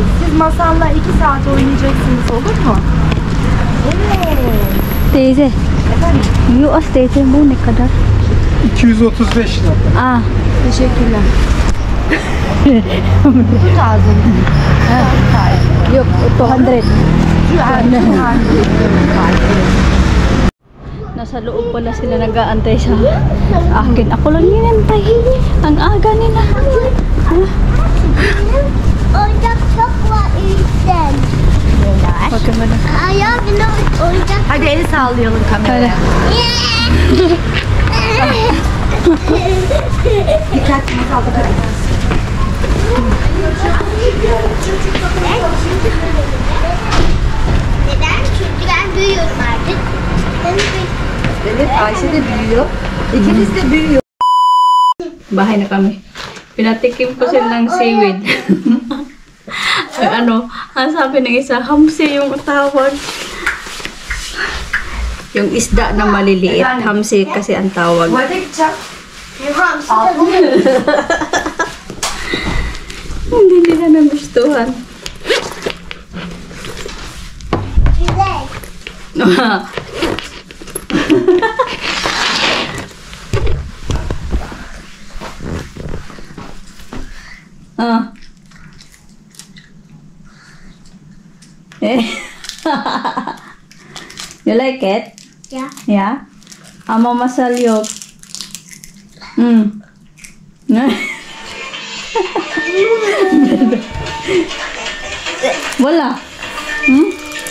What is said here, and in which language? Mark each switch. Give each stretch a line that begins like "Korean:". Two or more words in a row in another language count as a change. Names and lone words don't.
Turkish: Siz masalla 2 saat oynayacaksınız olur mu? Evet. Teyze. Efendim? US teyze bu ne kadar? 235 lira. Ah. Teşekkürler. Tut ağzını. Yok, 200.
Filipino: Nasa loob pala sila nag-aantay sa akin. Ako lang ninantay. Ang aga nila.
Turkish: Oyuncak çok var içten. Bakın bana. Ayağı bile oyuncak. Hadi el sallayalım kameraya. Dikkat masalda Neden? Çünkü ben büyüyorum artık. Evet Ayşe de büyüyor. İkiniz de büyüyor.
Filipino: Bahay na kami. Pinatikim ko sila ng seaweed. Ano, ang sabi ng isa, hamsi yung tawag. Yung isda na maliliit, hamsi kasi ang tawag.
Turkish: Tuvalete gideceğim.
Filipino: Hindi nila nagustuhan.
Turkish: Güzel. Ah. Eh.
English: You like it? Ya. Yeah?
Turkish: Ama masalyok.
Filipino: Wala. Hmm?